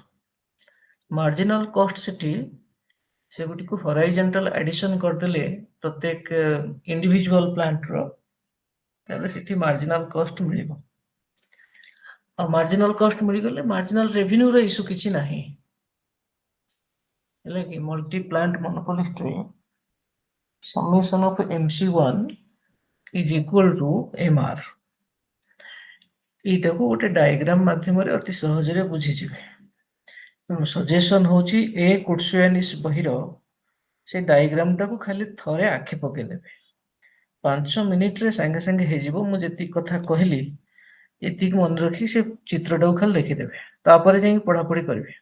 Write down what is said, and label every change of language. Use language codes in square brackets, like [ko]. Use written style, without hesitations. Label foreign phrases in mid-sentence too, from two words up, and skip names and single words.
[en] marginal cost [or] ସେଠି ସେଗୁଡ଼ିକୁ [en] horizontal addition [or] କରିଦେଲେ ପ୍ରତ୍ୟେକ [en] individual plantର [or] ତାହେଲେ ସେଠି [en] marginal cost [or] ମିଳିବ। ଆଉ [en] marginal cost [or] ମିଳିଗଲେ [en] marginal revenueର issue [or] କିଛି ନାହିଁ। ହେଲା କି [en] multi plant monopolist [or] ରେ [en] summation of MC1 is equal to MR। [or] ଏଇଟାକୁ ଗୋଟେ ଡାଇଗ୍ରାମ ମାଧ୍ୟମରେ ଅତି ସହଜରେ ବୁଝିଯିବେ। ତେଣୁ ସଜେସନ ହଉଛି ଏ କୋର୍ସୁଆନିସ ବହିର ସେ ଡାଇଗ୍ରାମ ଟାକୁ ଖାଲି ଥରେ ଆଖି ପକେଇଦେବେ। 5 ମିନିଟରେ ସାଙ୍ଗେ ସାଙ୍ଗେ ହେଇଯିବ ମୁଁ ଯେତିକି କଥା କହିଲି ଏତିକି ମନେ ରଖି ସେ ଚିତ୍ରଟାକୁ ଖାଲି ଦେଖିଦେବେ ତାପରେ ଯାଇକି ପଢାପଢି କରିବେ।